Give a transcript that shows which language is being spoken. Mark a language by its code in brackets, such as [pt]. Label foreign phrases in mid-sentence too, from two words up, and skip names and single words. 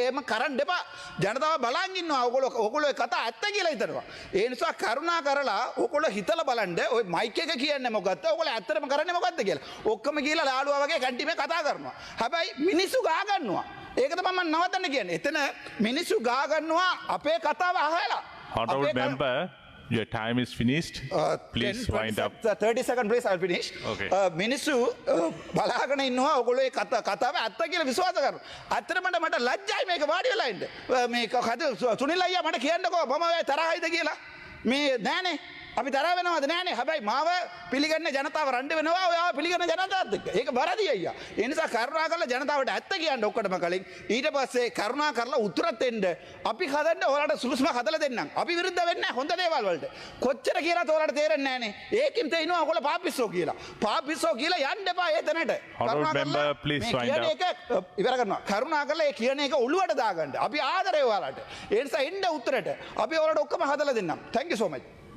[si] එහෙම කරන්න එපා. ජනතාව බලන් ඉන්නවා. ඔයගොල්ලෝ කතා ඇත්ත කියලා හිතනවා. ඒ නිසා කරුණා කරලා ඔයගොල්ලෝ හිතලා බලන්න ඔය මයික් එක කියන්නේ මොකද්ද? ඔයගොල්ලෝ ඇත්තටම කරන්නේ මොකද්ද කියලා. ඔක්කොම කියලා ලාළුවා වගේ කැන්ටිමේ කතා කරනවා. හැබැයි මිනිස්සු ගා ගන්නවා. ඒක තමයි මම නවත්තන්න කියන්නේ. එතන මිනිස්සු ගා ගන්නවා අපේ කතාව අහලා. [en] Honorable member, your time is finished. Please 10, wind up. 30 seconds please, I'll finish. Okay. [si] මිනිස්සු බලාගෙන ඉන්නවා ඔයගොල්ලෝ ඒ කතාව ඇත්ත කියලා විශ්වාස කරනවා. ඇත්තටම මට ලැජ්ජයි මේක වාඩි වෙලා ඉන්න. මේක සුනිල් අයියා මට කියන්නකෝ මම ඔය තරහයිද කියලා. මේ නෑනේ. අපි තරහ වෙනවද නෑනේ. හැබැයි මාව පිළිගන්නේ ජනතාව රණ්ඩු වෙනවා ඔයාව පිළිගන්න ජනතාවත් එක්ක. ඒක වැරදි අයියා. ඒ නිසා කරුණා කරලා ජනතාවට ඇත්ත කියන්න ඔක්කොටම කලින් ඊට පස්සේ කරුණා කරලා උත්තරත් දෙන්න. අපි හදන්න ඔයාලට සුළුසුම හදලා දෙන්නම්. අපි විරුද්ධ වෙන්නේ නැහැ හොඳ දේවල් වලට. කොච්චර කියලාත් ඔයාලට තේරෙන්නේ නෑනේ. ඒකින් තේිනවා ඔයගොල්ලෝ පාපිස්සෝ කියලා. පාපිස්සෝ කියලා යන්න එපා ඒ තැනට. [en] Honorable member, please wind up. [si] ඒක ඉවර කරනවා. කරුණා කරලා ඒ කියන එක ඔළුවට දාගන්න. අපි ආදරේ ඔයාලට. ඒ නිසා එන්න උත්තරට. අපි ඔයාලට ඔක්කොම හදලා දෙන්නම්. [en] Thank you so much.